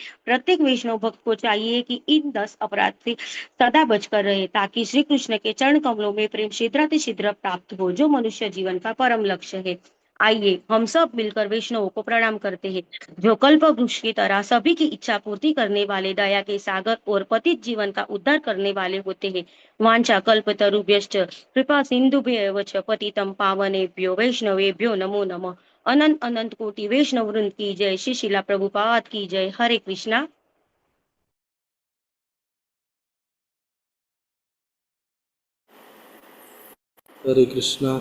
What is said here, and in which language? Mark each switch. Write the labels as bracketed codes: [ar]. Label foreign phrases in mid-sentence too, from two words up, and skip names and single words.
[hi] प्रत्येक वैष्णव भक्त को चाहिए कि इन 10 अपराध से सदा बचकर रहे ताकि श्री कृष्ण के चरण कमलों में प्रेम शीघ्र प्राप्त हो, जो मनुष्य जीवन का परम लक्ष्य है। आइए हम सब मिलकर वैष्णवों को प्रणाम करते हैं, जो कल्प वृक्ष की तरह सभी की इच्छा पूर्ति करने वाले, दया के सागर और पतित जीवन का उद्धार करने वाले होते हैं। [sa] वांछा कल्पतरुभ्यश्च कृपा सिंधुभ्येव च पतितं पावनेभ्यो वैष्णवेभ्यो नमो नमः। [hi] अनंत अनंत कोटि वैष्णव वृंद की जय। श्री शिला प्रभुपाद की जय। हरे कृष्णा। हरे कृष्णा।